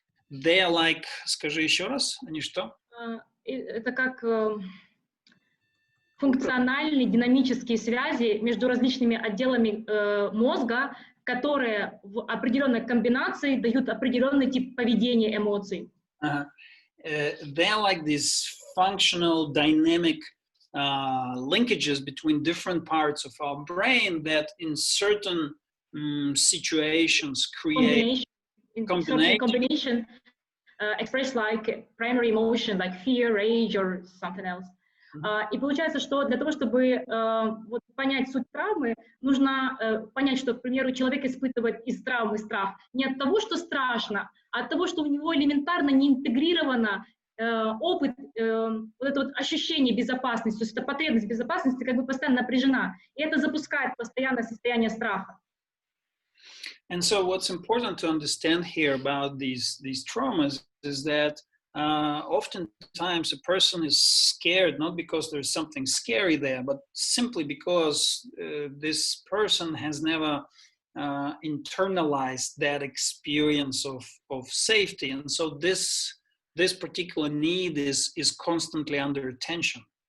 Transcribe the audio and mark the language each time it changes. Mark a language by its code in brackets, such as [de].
[en] They're like, [ru] скажи еще раз, они что? Это как функциональные динамические связи между различными отделами мозга, которые в определенной комбинации дают определенный тип поведения эмоций. [en] They're like these functional, dynamic linkages between different parts of our brain that in certain situations create combination expressed like primary emotion, like fear, rage, or something else. [ru] И получается, что для того, чтобы вот понять суть травмы, нужно понять, что, к примеру, человек испытывает из травмы страх не от того, что страшно, а от того, что у него элементарно не интегрировано опыт, вот это вот ощущение безопасности, то есть эта потребность безопасности как бы постоянно напряжена, и это запускает постоянное состояние страха. [en] And so what's important to understand here about these traumas is that oftentimes a person is scared not because there's something scary there, but simply because this person has never internalized that experience of safety, and so this particular need is constantly under tension.